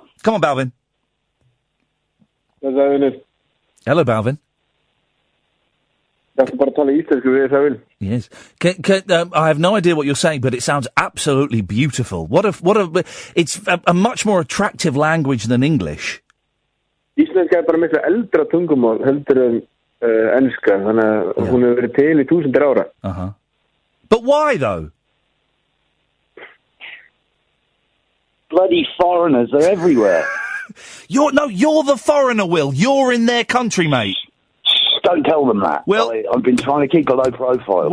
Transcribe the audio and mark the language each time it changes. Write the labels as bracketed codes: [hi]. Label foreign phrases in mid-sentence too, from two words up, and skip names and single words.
[en] Come on, Balvin. Hello, Balvin. Yes. I have no idea what you're saying, but it sounds absolutely beautiful. It's a much more attractive language than English. [is] Íslenska bara miklu eldra tungumál heldur en enska, þannig að hún hefur verið til í 1000 ára. [en] Uh-huh. But why, though? Bloody foreigners are everywhere. You're the foreigner, Will. You're in their country, mate. Don't tell them that. Will, I've been trying to keep a low profile.